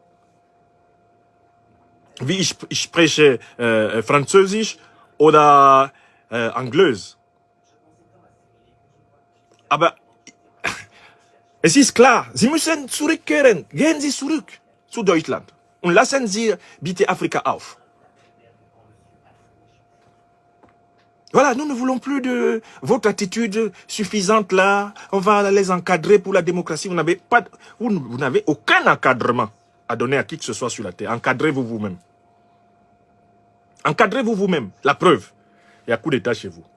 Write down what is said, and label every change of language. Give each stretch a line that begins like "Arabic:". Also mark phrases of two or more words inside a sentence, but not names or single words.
German: Wie ich spreche Französisch oder Anglaise. Aber es ist klar, Sie müssen zurückkehren. Gehen Sie zurück zu Deutschland und lassen Sie bitte Afrika auf.
French: Voilà, nous ne voulons plus de votre attitude suffisante là. On va les encadrer pour la démocratie. Vous n'avez aucun encadrement à donner à qui que ce soit sur la terre. Encadrez-vous vous-même. Encadrez-vous vous-même. La preuve, il y a coup d'État chez vous.